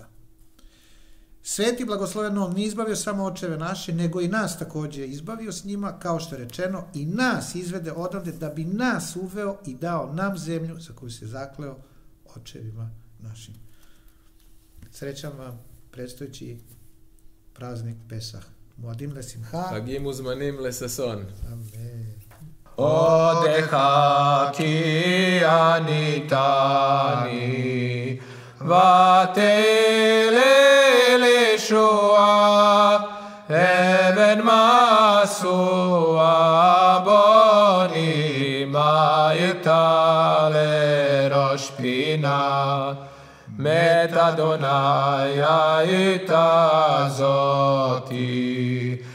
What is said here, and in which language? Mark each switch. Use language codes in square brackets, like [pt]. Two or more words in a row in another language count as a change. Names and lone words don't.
[sr] Sveti blagosloven on nije izbavio samo očeve naše, nego i nas također izbavio s njima, kao što je rečeno, i nas izvede odavde da bi nas uveo i dao nam zemlju za koju se zakleo očevima našim. Srećan vam predstojeći praznik Pesah. [he] מועדים לשמחה. חגים וזמנים לששון. אמן. עודך כי עניתני ותהי לישועה אבן משואה בוני מה הייתה לראש פינה מת אדוני הייתה זאתי